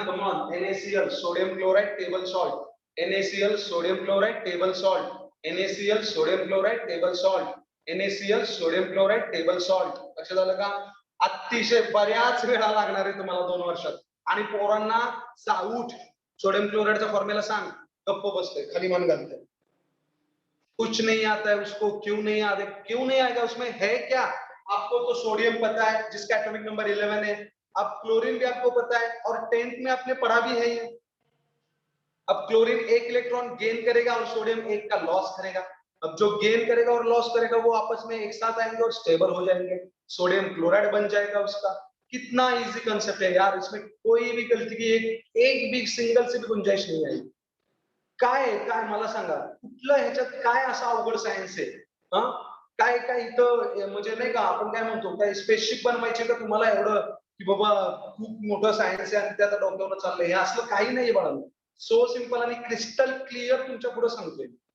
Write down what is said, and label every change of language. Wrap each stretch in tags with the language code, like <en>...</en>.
<en>come on,</en> <mr>NaCl, sodium chloride, table salt. NaCl, sodium chloride, table salt. NaCl, sodium chloride, table salt. NaCl, sodium chloride, table salt. लक्षात आलं का. अतिशय बऱ्याच वेळा लागणार आहे तुम्हाला 2 वर्षात. आणि पोरांना साऊट सोडियम क्लोराइडचा फॉर्म्युला सांग, गप्प बसते, खाली मान घालते.</mr> <hi>कुछ नहीं आता है उसको, क्यों नहीं आता, क्यों नहीं आएगा, उसमें है क्या? आपको तो सोडियम पता है जिसका एटॉमिक नंबर 11 है, अब क्लोरीन भी आपको पता है और 10th में आपने पढ़ा भी है ये। अब क्लोरीन 1 इलेक्ट्रॉन गेन करेगा और सोडियम 1 का लॉस करेगा। अब जो गेन करेगा और लॉस करेगा वो आपस में एक साथ आएंगे और स्टेबल हो जाएंगे, सोडियम क्लोराइड बन जाएगा उसका। कितना इजी कंसेप्ट है यार, इसमें कोई भी गलती की एक भी सिंगल से भी गुंजाइश नहीं आएगी।</hi> <mr>काय मला सांगा, कुठलं ह्याच्यात काय असा अवघड सायन्स आहे? हं? काय काय इथं म्हणजे नाही का, आपण काय म्हणतो, काय स्पेसशिप बनवायची का तुम्हाला एवढं, की बाबा खूप मोठं सायन्स आहे आणि ते आता डोक्यावर चाललंय? हे असलं काही नाहीये बाळांनो.</mr> <en>so simple</en> <mr>आणि क्रिस्टल क्लिअर तुमच्या पुढे सांगतोय.</mr>